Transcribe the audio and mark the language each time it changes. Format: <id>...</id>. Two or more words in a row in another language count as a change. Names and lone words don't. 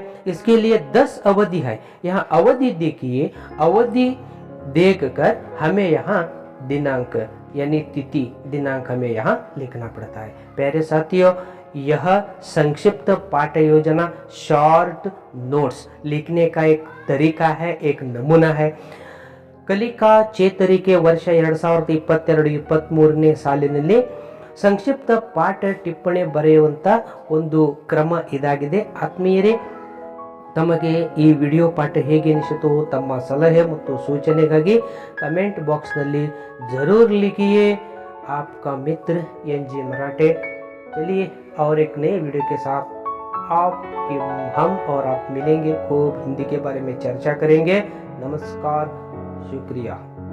<hi>इसके लिए 10 अवधि है, यहाँ अवधि देखिए, अवधि देखकर हमें यहाँ दिनांक यानी तिथि दिनांक हमें यहाँ लिखना पड़ता है। प्यारे साथियों, यह संक्षिप्त पाठ योजना</hi> <en>short notes</en> <hi>लिखने का एक तरीका है, एक नमूना है।</hi> <kn>ಕಲಿಕಾ ಚೇತರಿಕೆ ವರ್ಷ 2022-23ನೇ ಸಾಲಿನಲ್ಲಿ ಸಂಕ್ಷಿಪ್ತ ಪಾಠ ಟಿಪ್ಪಣಿ ಬರೆಯುವಂತ ಒಂದು ಕ್ರಮ ಇದಾಗಿದೆ। ಆತ್ಮೀಯರೇ, ತಮಗೆ ಈ ವಿಡಿಯೋ ಪಾಠ ಹೇಗೆ ಅನಿಸಿತು ತಮ್ಮ ಸಲಹೆ ಮತ್ತು ಸೂಚನೆಗಾಗಿ</kn> <en>comment box</en> <kn>ನಲ್ಲಿ</kn> <hi>जरूर लिखिए। आपका मित्र एनजी मराठे। चलिए और एक नए वीडियो के साथ हम और आप मिलेंगे, खूब हिंदी के बारे में चर्चा करेंगे। नमस्कार, शुक्रिया।</hi>